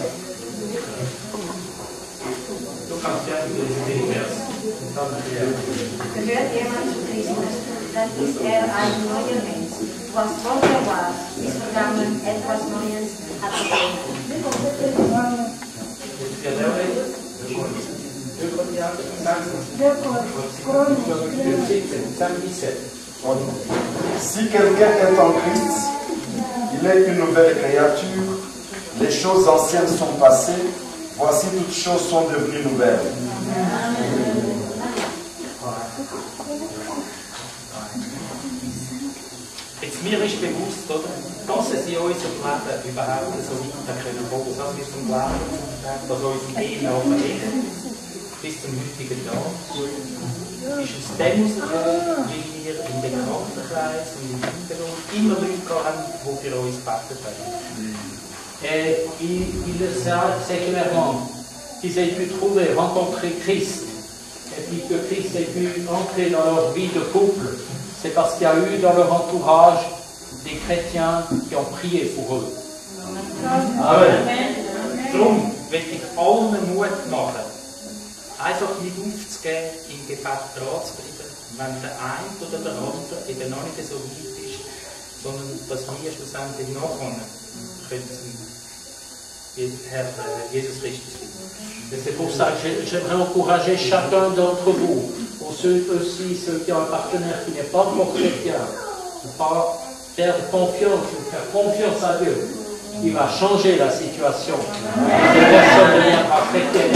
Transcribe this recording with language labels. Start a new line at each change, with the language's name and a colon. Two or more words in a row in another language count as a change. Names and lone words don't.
German: Du kannst ja den Vers. Gehört jemand zu Christus, dann ist er ein neuer Mensch. Was vorher war, ist vergangen, etwas Neues hat begonnen.
French: Si quelqu'un est en Christ, il est une nouvelle créature. Les choses anciennes sont passées. Voici toutes choses sont devenues nouvelles.
German: Jetzt mir ist bewusst, oder, dass es in unserem Leben überhaupt so weiter können gehen, dass wir zum Glauben, dass unser Leben nachleben, bis zum heutigen Tag, ist aus dem heraus, weil wir im Bekanntenkreis und im Hintergrund immer Leute haben, die für uns gebetet haben.
French: Et il le sait clairement qu'ils aient pu trouver, rencontrer Christ, et puis que Christ ait pu entrer dans leur vie de couple, c'est parce qu'il y a eu dans leur entourage des chrétiens qui ont prié pour eux. Amen.
German: Darum will ich allen Mut machen, einfach nicht aufzugeben, im Gebet dran zu bleiben, wenn der eine oder der andere eben noch nicht so weit ist, sondern dass wir schlussendlich nachkommen können. Herr Jesus Christus.
French: Et c'est pour ça que j'aimerais encourager chacun d'entre vous, pour ceux aussi, ceux qui ont un partenaire qui n'est pas encore chrétien, de ne pas perdre confiance, de faire confiance à Dieu. Il va changer la situation. Cette personne deviendra chrétienne.